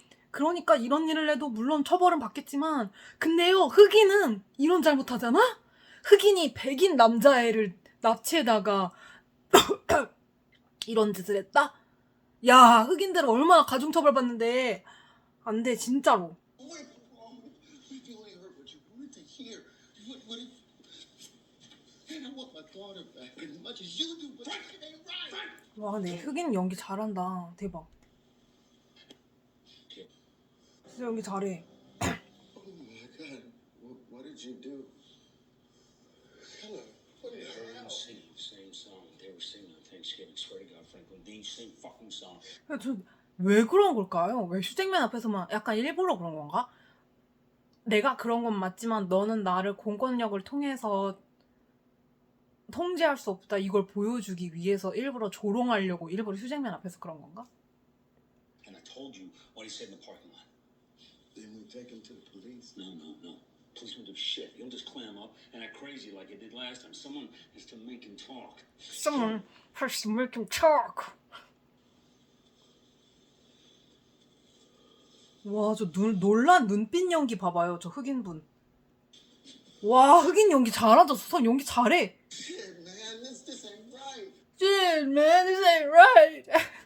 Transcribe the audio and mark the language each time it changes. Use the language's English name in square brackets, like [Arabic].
[Korean] 그러니까 이런 일을 해도 물론 처벌은 받겠지만 근데요 흑인은 이런 잘못하잖아? 흑인이 백인 남자애를 납치에다가 이런 짓을 했다? 야 흑인들은 얼마나 가중처벌 받는데. 안 돼 진짜로. [English] What if you only heard what you wanted to hear? What if... And I want my daughter back as much as you do, but that shit ain't right. [Korean] 와 근데 흑인 연기 잘한다. 대박. 진짜 연기 잘해. [English] Oh my God. What did you do? Hello. What the Heard them hell? singing the same song they were singing on Thanksgiving. Swear to God, Franklin, the same fucking song. [Korean] 왜 그런 걸까요? 왜 휴잭맨 앞에서만 약간 일부러 그런 건가? 내가 그런 건 맞지만 너는 나를 공권력을 통해서 통제할 수 없다 이걸 보여주기 위해서 일부러 조롱하려고 일부러 휴잭맨 앞에서 그런 건가? [English] And I told you what he said in the parking lot. Didn't we take him to the police? No. Police won't do shit. He'll just clam up and act crazy like he did last time. Someone has to make him talk. Someone has to make him talk. [Korean] 와, 저 놀란 눈빛 연기 봐봐요. 저 흑인분. 와, 흑인 연기 잘하죠. 수선 연기 잘해. [English] Shit, man, this ain't right. Shit, man, this ain't right.